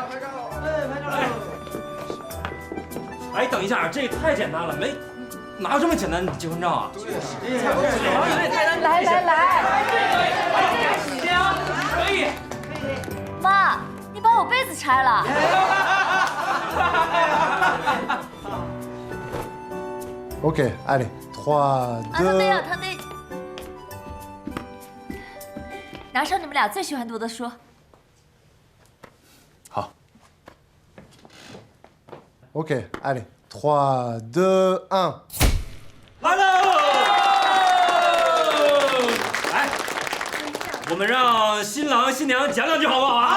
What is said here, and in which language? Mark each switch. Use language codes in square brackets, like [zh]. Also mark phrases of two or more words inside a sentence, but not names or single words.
[zh] 哎，等一下，这也太简单了，哪有这么简单的结婚照啊？来，行，可以。妈，你把我被子拆了。 [fr] OK， allez， 3、2。 attendez。 [zh] 拿上你们俩最喜欢读的书。好。 [fr] OK，allez， 3、2、1。 [zh] 来喽！来，我们让新郎新娘讲两句好不好啊？